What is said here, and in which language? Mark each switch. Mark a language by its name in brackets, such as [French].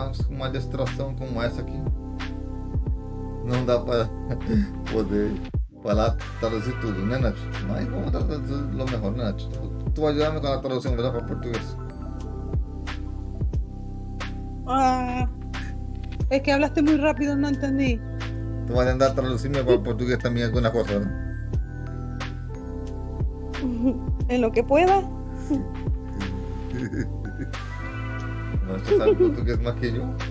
[Portuguese] Uma distração como essa aqui. Não dá para poder falar, traduzir tudo, né, Nath? Mas vamos traduzir o melhor, né, Nath? Tu vai ajudar-me com a tradução para português? [Spanish] Es que hablaste muy rápido, no entendí. [Portuguese] Tu vai tentar traduzir-me para português também alguma coisa, né? [Spanish] En lo que pueda. [Portuguese] Mas tu sabe português mais que eu?